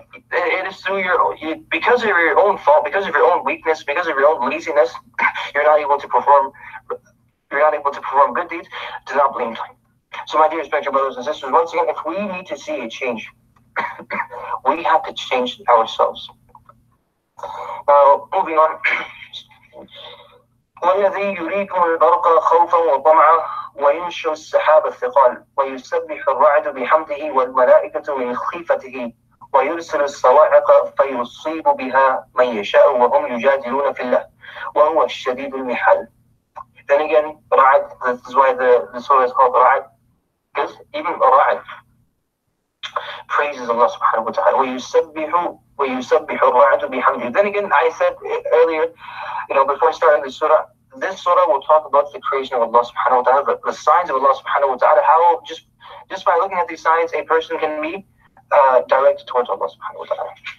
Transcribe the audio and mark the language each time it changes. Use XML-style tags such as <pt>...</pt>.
<en>It is because of your own fault, because of your own weakness, because of your own laziness, you're not able to perform good deeds. Do not blame time. So my dear respected brothers and sisters, once again, if we need to see a change, we have to change ourselves. Now, moving on.</en> <ar>والذي يريكم البرق خوفا وطمعا وينشئ السحاب الثقال ويسبح الرعد بحمده والملائكة من خيفته ويرسل الصواعق فيصيب بها من يشاء وهم يجادلون في الله وهو الشديد المحال.</ar> <en>Then again, Ra'ad, this is why the surah is called Ra'ad, because even Ra'ad praises Allah subhanahu wa ta'ala.</en> <ar>وَيُسَبِّحُ الرَّعْدُ بِحَمْدِهِ.</ar> <en>Then again, I said earlier, before starting the surah, this surah will talk about the creation of Allah subhanahu wa ta'ala, the signs of Allah subhanahu wa ta'ala, how just by looking at these signs, a person can be directed towards Allah subhanahu wa ta'ala.</en>